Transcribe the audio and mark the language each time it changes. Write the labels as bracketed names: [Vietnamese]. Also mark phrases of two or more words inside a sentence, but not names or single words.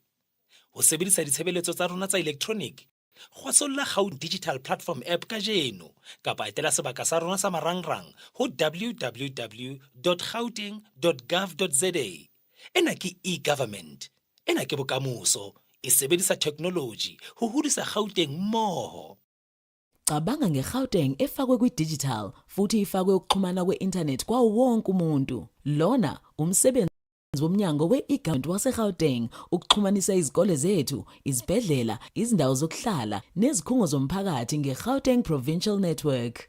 [Southern Sotho] Ho sebedisa ditshebeletso tsa rona tsa electronic, kgwasolla Gauteng Digital Platform app kajeno kapa etela sebaka sa rona sa marangrang ho www.gauteng.gov.za. Ena ke e-government, ena ke bokamoso, e sebedisa technology ho hodisa Gauteng mmoho. [Zulu] Cabanga ngeGauteng efakwe kwi-digital futhi ifakwe ukuxhumana kwe-internet kwawo wonke umuntu. Lona umsebenzi womnyango we-e-government waseGauteng ukuxhumanisa izikole zethu, izibhedlela, izindawo zokuhlala nezikhungo zomphakathi ngeGauteng Provincial Network.